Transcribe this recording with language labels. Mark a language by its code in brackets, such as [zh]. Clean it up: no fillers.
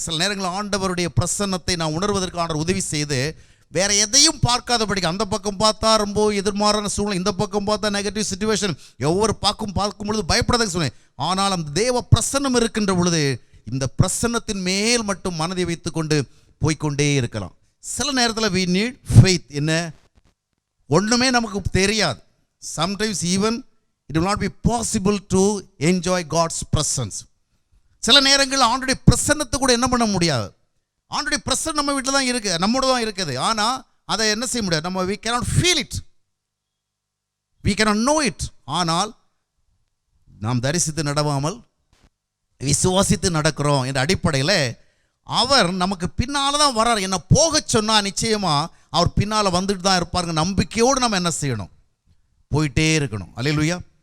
[ta] சில நேரங்களில் ஆண்டவருடைய பிரசன்னத்தை நான் உணர்வதற்கு ஆண்டவர் உதவி செய்து வேற எதையும் பார்க்காதபடிக்கு, அந்த பக்கம் பார்த்தா ரொம்ப எதிர்மாறான சூழ்நிலை, இந்த பக்கம் பார்த்தா நெகட்டிவ் சிச்சுவேஷன், ஒவ்வொரு பார்க்கும் பொழுது பயப்படாத சொன்னேன். ஆனால் அந்த தேவ பிரசன்னம் இருக்கின்ற பொழுது இந்த பிரசன்னத்தின் மேல் மட்டும் மனதை வைத்து கொண்டு போய்கொண்டே இருக்கலாம். சில நேரத்தில் [en] we need faith. [ta] என்ன, ஒன்றுமே நமக்கு தெரியாது. [en] Sometimes even it will not be possible to enjoy God's presence. [ta] சில நேரங்கள் ஆண்டுடைய பிரசன்னத்தை கூட என்ன பண்ண முடியாது. ஆண்டுடைய பிரசன்னம் நம்ம வீட்டில் தான் இருக்குது, நம்மோட தான் இருக்குது. ஆனால் அதை என்ன செய்ய முடியாது, நம்ம [en] we cannot feel it, we cannot know it. [ta] ஆனால் நாம் தரிசித்து நடவாமல் விசுவாசித்து நடக்கிறோம் என்ற அடிப்படையில் அவர் நமக்கு பின்னால் தான் வர்றார். என்ன போக சொன்னால் நிச்சயமாக அவர் பின்னால் வந்துட்டு தான் இருப்பாருங்க. நம்பிக்கையோடு நம்ம என்ன செய்யணும், போயிட்டே இருக்கணும். அல்லேலூயா.